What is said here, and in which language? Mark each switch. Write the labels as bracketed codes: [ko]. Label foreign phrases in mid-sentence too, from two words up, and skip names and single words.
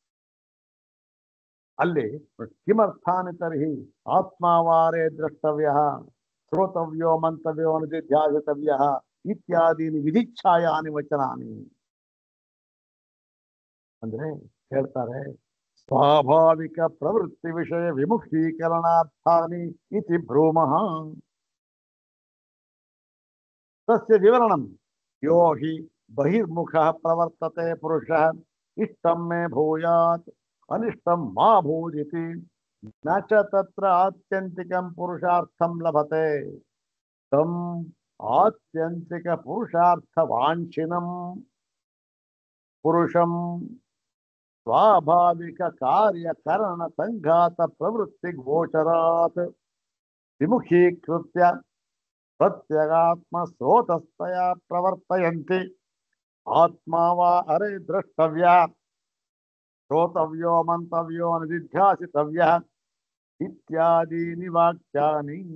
[sa] ಅಲ್ಲಿ ಕಿಮರ್ಥಾನಿ ತರ್ಹಿ ಆತ್ಮಾವಾರೇ ದ್ರಷ್ಟವ್ಯ ಶ್ರೋತವ್ಯೋ ಮಂತವ್ಯೋ ನಿಧಿಧ್ಯಾಸಿತವ್ಯ ಇತ್ಯಾದೀನಿ ವಿಧಿಚ್ಛಾಯಾನಿ ವಚನಾನಿ. [kn] ಅಂದ್ರೆ ಹೇಳ್ತಾರೆ, [sa] ಸ್ವಾಭಾವಿಕ ಪ್ರವೃತ್ತಿ ವಿಷಯ ವಿಮುಖೀಕರಣಾರ್ಥಾನಿ ಇತಿ ಭ್ರೂಮಃ. ತಸ್ಯ ವಿವರಣಂ ಯೋ ಹಿ ಬಹಿರ್ಮುಖಃ ಪ್ರವರ್ತತೆ ಪುರುಷಃ ಇಷ್ಟಂ ಮೇ ಭೂಯಾತ್ ಅನಿಷ್ಟಂ ಮಾ ಭೂದಿತಿ ನ ಚ ತತ್ರ ಆತ್ಯಂತಿಕಂ ಪುರುಷಾರ್ಥಂ ಲಭತೆ ತಂ ಆತ್ಯಂತಿಕ ಪುರುಷಾರ್ಥ ವಾಂಛಿನಂ ಪುರುಷಂ ಸ್ವಾಭಾವಿಕ ಕಾರ್ಯಕರಣ ಸಂಘಾತ ಪ್ರವೃತ್ತಿ ಗೋಚರಾತ್ ವಿಮುಖೀಕೃತ್ಯ ಪ್ರತ್ಯಗಾತ್ಮ ಸ್ರೋತಸ್ಥಯ ಪ್ರವರ್ತಯಂತಿ ಆತ್ಮಾವಾ ಅರೆ ದ್ರಷ್ಟವ್ಯ ಶ್ರೋತವ್ಯೋ ಮಂತವ್ಯೋ ನಿಧಿಧ್ಯಾಸಿತವ್ಯ ಇತ್ಯಾದೀನಿ ವಾಕ್ಯಾನಿ.